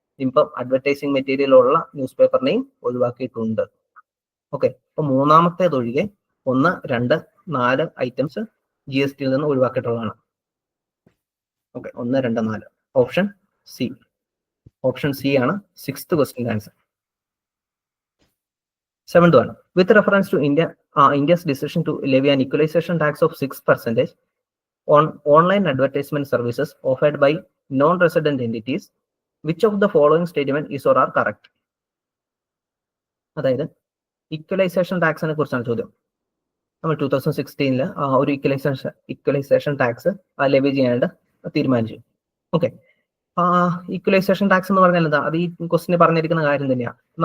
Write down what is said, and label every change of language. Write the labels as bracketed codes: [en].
[ml] ഇപ്പം advertising material ഉള്ള news പേപ്പറിനെയും ഒഴിവാക്കിയിട്ടുണ്ട്. ഓക്കെ, അപ്പൊ മൂന്നാമത്തേതൊഴികെ 1, 2, 4 ഐറ്റംസ് GSTയിൽ നിന്ന് ഒഴിവാക്കിയിട്ടുള്ളതാണ്. Okay, 1, 2, 4 option C. Option C ആണ് 6th question answer. [en] 7th one, with reference to India's decision to levy an equalization tax of 6% on online advertisement services offered by non-resident entities, which of the following statement is or are correct? [ml] അതായത് equalisation ടാക്സിനെ കുറിച്ചാണ് ചോദ്യം. നമ്മൾ 2016 ഒരു equalisation tax levy ചെയ്യാനായിട്ട് തീരുമാനിച്ചു. Okay, equalisation tax എന്ന് പറഞ്ഞാൽ എന്താ? അത് ഈ ക്വസ്റ്റിന് പറഞ്ഞിരിക്കുന്ന കാര്യം തന്നെയാണ്.